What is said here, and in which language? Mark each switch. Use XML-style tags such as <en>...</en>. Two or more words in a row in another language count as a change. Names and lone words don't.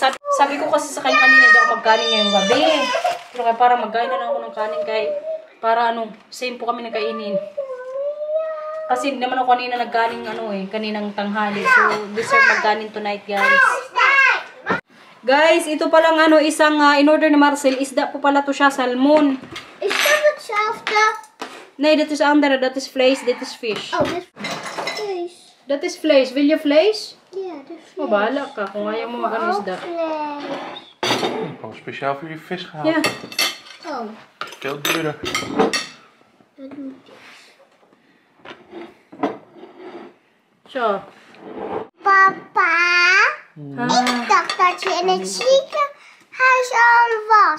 <tl>Sabi ko kasi sa kanya kanina hindi ako magkanin ngayong gabi. Pero kaya para magkain na lang ako ng kanin kay para ano, same po kami nagkainin. Kasi hindi naman ako kanina nagkanin ano eh, kaninang tanghali. So, deserve magkanin tonight, guys. Guys, ito palang ano, isang in-order ni Marcel. Isda po pala to siya, salmon.</tl> <en>Is that hetzelfde?</en> <nl>Nee, dat is andere. Dat is vlees, dit is fish. Oh, dit is vlees. Dat is vlees. Wil je vlees? Ja, dit is vlees.</nl> <tl>Oh, bahala ka. Kung ayaw mo mag-ano isda.</tl> <nl>Gewoon speciaal voor je vis gehaald. Ja. Oh, Veel duurder. dat doet hij. Zo. Papa, ik dacht dat je in het ziekenhuis al was.</nl>